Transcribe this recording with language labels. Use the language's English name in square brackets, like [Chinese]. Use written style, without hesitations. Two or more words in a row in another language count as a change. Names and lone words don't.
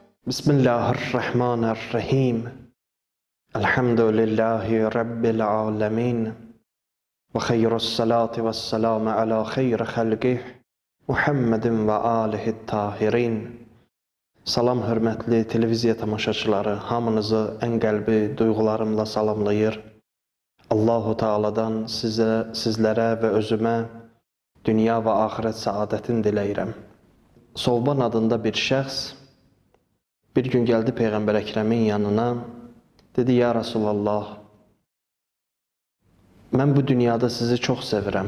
[Arabic] بسم الله الرحمن الرحيم. الحمد لله رب العالمين. وخير الصلاة والسلام على خير خلقه محمد وآله الطاهرين. [Azerbaijani] Salam hörmətli televiziya tamaşaçıları, hamınızı ən qəlbi duyğularımla salamlayır. Allahu Teala'dan sizlərə və özümə dünya və axirət saadətini diləyirəm. Sovban adında bir şəxs bir gün gəldi Peyğəmbər Əkrəmin yanına, dedi: [Arabic] يا رسول الله, [Azerbaijani] mən bu dünyada sizi çox sevirəm.